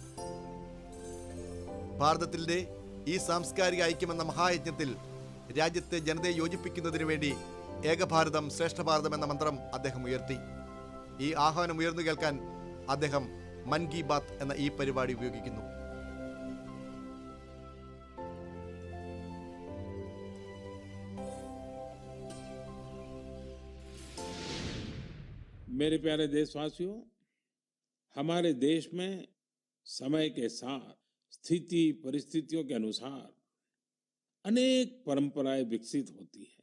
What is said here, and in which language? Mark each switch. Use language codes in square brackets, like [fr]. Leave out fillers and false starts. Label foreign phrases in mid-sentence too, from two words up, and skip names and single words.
[ml] ഭാരതത്തിന്റെ ഈ സാംസ്കാരിക ഐക്യമെന്ന മഹായജ്ഞത്തിൽ രാജ്യത്തെ ജനതയെ യോജിപ്പിക്കുന്നതിനു വേണ്ടി ഏകഭാരതം ശ്രേഷ്ഠ ഭാരതം എന്ന മന്ത്രം അദ്ദേഹം ഉയർത്തി. ഈ ആഹ്വാനം ഉയർന്നു കേൾക്കാൻ അദ്ദേഹം മൻ കി ബാത്ത് എന്ന ഈ പരിപാടി ഉപയോഗിക്കുന്നു. [hi] मेरे प्यारे देशवासियों, हमारे देश में समय के साथ स्थिति परिस्थितियों के अनुसार अनेक परंपराएं विकसित होती है.